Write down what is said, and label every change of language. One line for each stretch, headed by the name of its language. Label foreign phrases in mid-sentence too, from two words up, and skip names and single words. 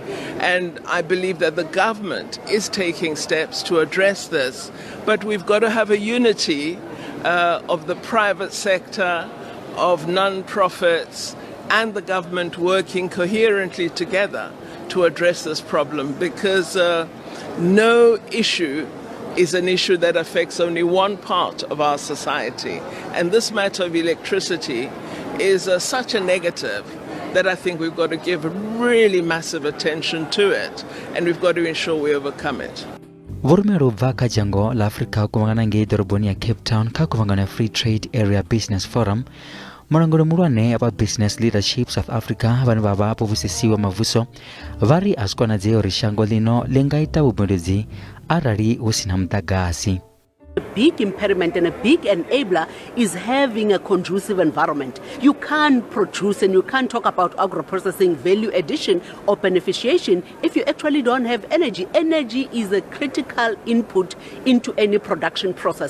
English: And I believe that the government is taking steps to address this, but we've got to have a unity of the private sector, of non-profits, and the government working coherently together to address this problem, because no issue is an issue that affects only one part of our society. And this matter of electricity is such a negative that I think we've got to give really massive attention to it, and we've got to ensure we overcome it.
Venda: Vorumelo bva kha dzhango la Afrika kuvhangana ngei ḓoroboni ya Cape Town kha kuvhangano ya Free Trade Area Business Forum, mulanguli muhulwane wa Business Leadership South Africa vhane vha vha vhuvhusisiwa mavuso vha ri a zwi konadzea uri shango ḽino ḽi nga ita vhubindudzi arali hu si na mudagasi.
English: A big impediment and a big enabler is having a conducive environment. You can't produce and you can't talk about agro-processing, value addition or beneficiation if you actually don't have energy. Energy is a critical input into any production process.